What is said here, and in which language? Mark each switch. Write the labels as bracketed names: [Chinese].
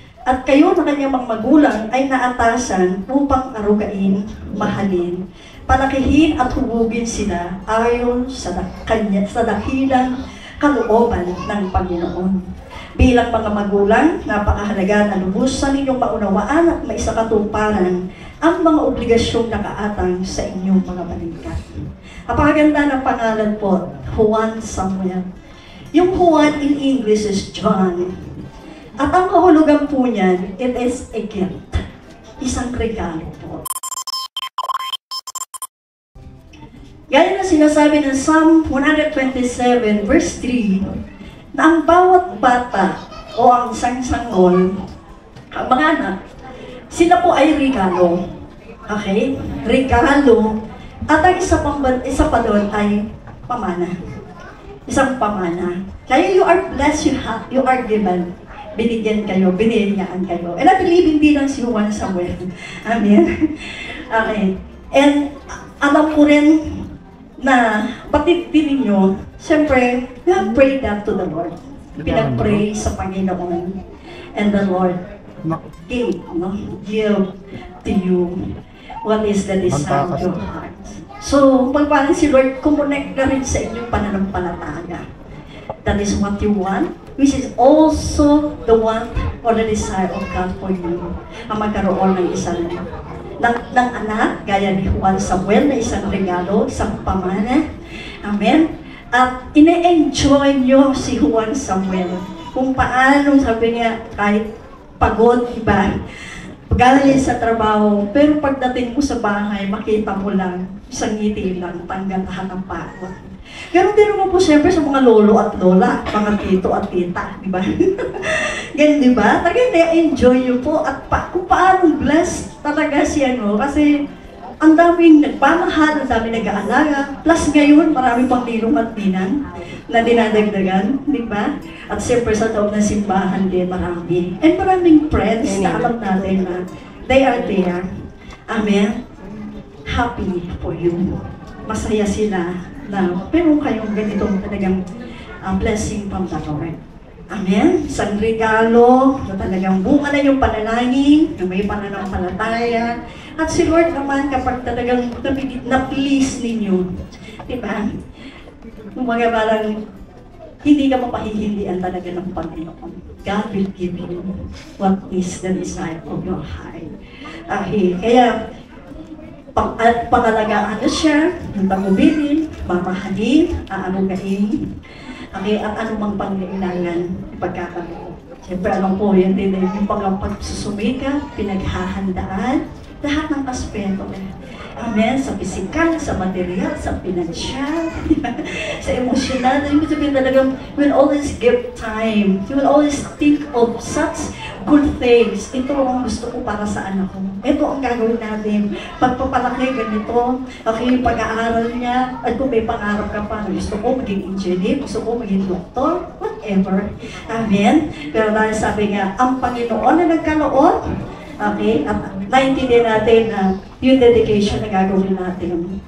[Filipino] At kayo na kanyang mga magulang ay naatasan upang arugain, mahalin, palakihin at hubugin sila ayon sa dakilang kalooban ng Panginoon. Bilang mga magulang, napakahalaga na lubusan ninyong maunawaan at maisakatuparan ang mga obligasyong nakaatang sa inyong mga balikat. Napakaganda ng pangalan po, Juan Samuel. [English] Yung Juan in English is John. [Filipino] At ang kahulugan po niyan, [English] it is a gift. [Filipino] Isang regalo po. Gaya na sinasabi ng Psalm 127 verse 3, na ang bawat bata o ang isang sanggol, ang mga anak, sila po ay regalo. Okay? Regalo. At ang isa pa doon ay pamana. Isang pamana. [English] Kaya you are blessed, you are given. [Filipino] Binigyan kayo, biniyayaan kayo. [English] And I believe [Filipino] hindi lang si Juan Samuel. [English] Amen? Okay. [Filipino] And alam ko rin na pati din ninyo, siyempre, [English] we have prayed that to the Lord. [Filipino] Pinag-pray sa Panginoon. [English] And the Lord give to you what is the desire of your heart. [Filipino] So, pagpalang si Lord, kumonect na rin sa inyong pananampalataya. [English] That is what you want, which is also the want or the desire of God for you. [Filipino] Ang magkaroon ng isang ng anak, gaya ni Juan Samuel, na isang regalo, isang pamana. Amen? At ine-enjoy nyo si Juan Samuel kung paano, sabi niya, kahit pagod, iba, galing sa trabaho, pero pagdating mo sa bahay, makita mo lang, isang ngiti lang, tanggal lahat ng pagod. Ganun din naman po siyempre sa mga lolo at lola, mga tito at tita, di ba? Ganun, di ba? Talagang na-enjoy nyo po at kung paano blessed talaga siya, no? Kasi ang daming nagpamahal, ang daming nag-aalaga, plus ngayon marami pang ninong at ninang na dinadagdagan, di ba? At siyempre sa loob ng simbahan din marami. And maraming friends na alam natin na [English] they are there. [Filipino] Amen? [English] Happy for you. [Filipino] Masaya sila na pero kayong ganitong talagang blessing from the Lord. Amen? Isang regalo na talagang bunga na yung panalangin, na may pananampalataya. At si Lord naman kapag talagang na-please ninyo, di ba? Mga parang hindi ka mapahihindian talaga ng Panginoon. [English] God will give you what is the desire of your heart. [Filipino] Kaya, pangalagaan na siya, yung pag-ubilin, mamahalin, aanugain, at anumang pangailangan ipagkakaroon. Siyempre, alam po yan din, yung pagsusumika, pinaghahandaan, lahat ng aspeto. Amen? Sa pisikal, sa material, sa pinansyal, sa emosyonal. Ibig sabihin talagang, [English] you will always give time. You will always think of such good things. [Filipino] Ito ang gusto ko para sa anak ko. Ito ang gagawin natin. Pagpapalaki ganito, okay, pag-aaral niya, at kung may pangarap ka pa, gusto ko maging engineer, gusto ko maging doktor, whatever. Amen? Pero dahil sabi nga, ang Panginoon na nagkaloon, okay, at naintindihan natin na yung dedication na gagawin natin.